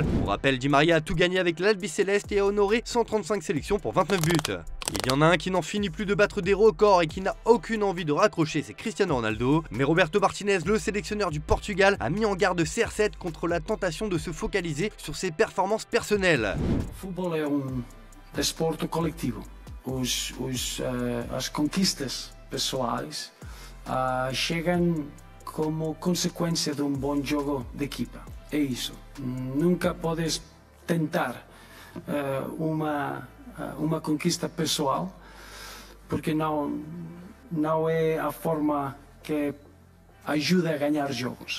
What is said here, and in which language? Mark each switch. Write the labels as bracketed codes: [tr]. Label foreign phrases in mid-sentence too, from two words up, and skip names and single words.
[fr] Pour rappel, Di Maria a tout gagné avec l'Albi Céleste et a honoré 135 sélections pour 29 buts. Il y en a un qui n'en finit plus de battre des records et qui n'a aucune envie de raccrocher, c'est Cristiano Ronaldo. Mais Roberto Martinez, le sélectionneur du Portugal, a mis en garde CR7 contre la tentation de se focaliser sur ses performances personnelles. [pt] Futebol é desporto coletivo. As conquistas pessoais chegam como consequência de bom jogo de equipa. É isso. Nunca podes tentar uma conquista pessoal, porque não é a forma que ajuda a ganhar jogos.